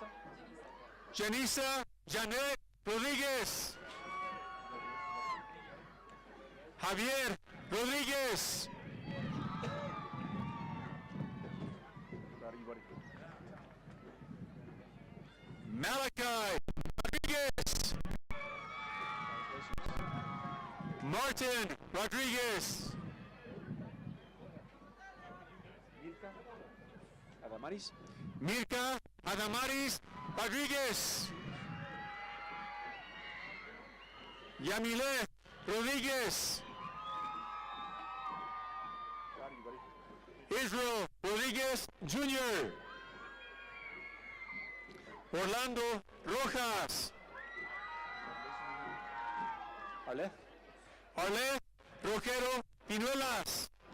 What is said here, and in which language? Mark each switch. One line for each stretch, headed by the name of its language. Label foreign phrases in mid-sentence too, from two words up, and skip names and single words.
English: Janisa Janet Rodriguez. Javier Rodriguez. Proud of you, buddy. Malachi Rodriguez. Martin Rodriguez. Mirka? Adamaris? Mirka Adamaris Rodriguez. Yamile Rodriguez. Proud of you, buddy. Israel Rodriguez Jr. Orlando Rojas. Arleth? Arle Rojero Pinuelas.